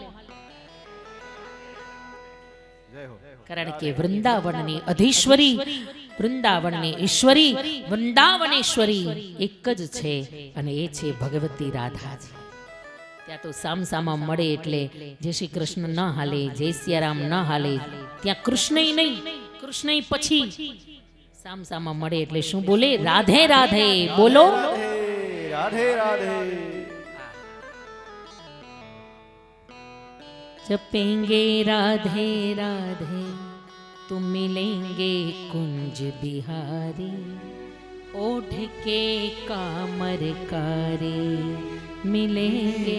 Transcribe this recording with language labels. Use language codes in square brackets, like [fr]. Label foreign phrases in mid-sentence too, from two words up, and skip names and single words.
[gu] કારણ કે વૃંદાવનની અધીશ્વરી, વૃંદાવનની ઈશ્વરી, વૃંદાવનેશ્વરી એક જ છે, અને એ છે ભગવતી રાધાજી। ત્યાં તો સામસામા મળે એટલે જય શ્રી કૃષ્ણ ન હાલે, જય સિયારામ ન હાલે, ત્યાં કૃષ્ણ નહીં, કૃષ્ણ પછી સામસામા મળે એટલે શું બોલે? રાધે રાધે બોલો, [hi] राधे राधे। जपेंगे राधे राधे तुम मिलेंगे कुंज बिहारी ओढ़ के कामर कारी मिलेंगे